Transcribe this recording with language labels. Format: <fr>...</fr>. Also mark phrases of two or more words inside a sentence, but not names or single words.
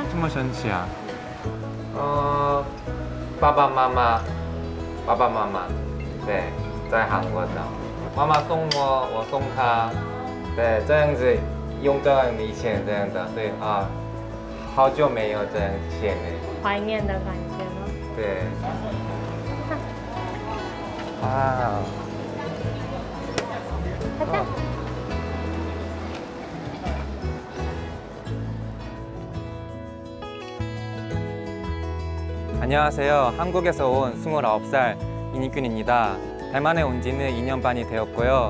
<zh>这么神奇啊！爸爸妈妈，对，在韩国的。妈妈送我，我送她，对，这样子用这样以前这样的，对啊，好久没有这样见了。怀念的感觉吗？对。啊。</zh> <ko>가자. 안녕하세요. 한국에서 온 29살 이니균입니다. 대만에 온 지는 2년 반이 되었고요.</ko>